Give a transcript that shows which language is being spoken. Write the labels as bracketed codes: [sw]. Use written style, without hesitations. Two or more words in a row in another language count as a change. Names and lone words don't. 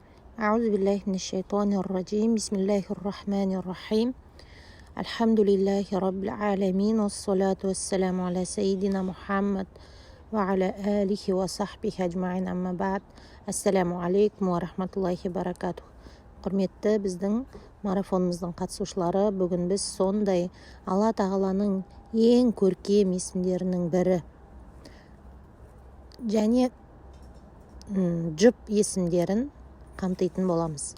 [ar] أعوذ بالله من الشيطان الرجيم بسم الله الرحمن الرحيم الحمد لله رب العالمين والصلاة والسلام على سيدنا محمد وعلى آله وصحبه أجمعين أما بعد السلام عليكم ورحمة الله وبركاته. [kk] Құрметті біздің марафонымыздың қатысушылары, бүгін біз сондай Алла тағаланың ең көркем есімдерінің бірі және жұп есімдерін қамтитын боламыз.